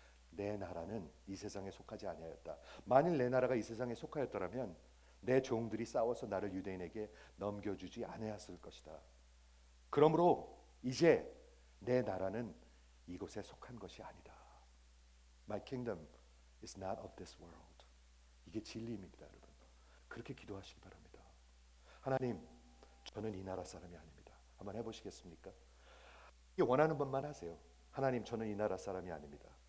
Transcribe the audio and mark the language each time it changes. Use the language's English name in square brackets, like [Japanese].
[Korean] 내 나라는 이 세상에 속하지 아니하였다. 만일 내 나라가 이 세상에 속하였더라면 내 종들이 싸워서 나를 유대인에게 넘겨주지 아니하였을 것이다. 그러므로 이제 내 나라는 이곳에 속한 것이 아니다. [English] My kingdom is not of this world. [Korean] 이게 진리입니다, 여러분. 그렇게 기도하시기 바랍니다. 하나님, 저는 이 나라 사람이 아닙니다. 한번 해보시겠습니까? 원하는 것만 하세요. 하나님, 저는 이 나라 사람이 아닙니다.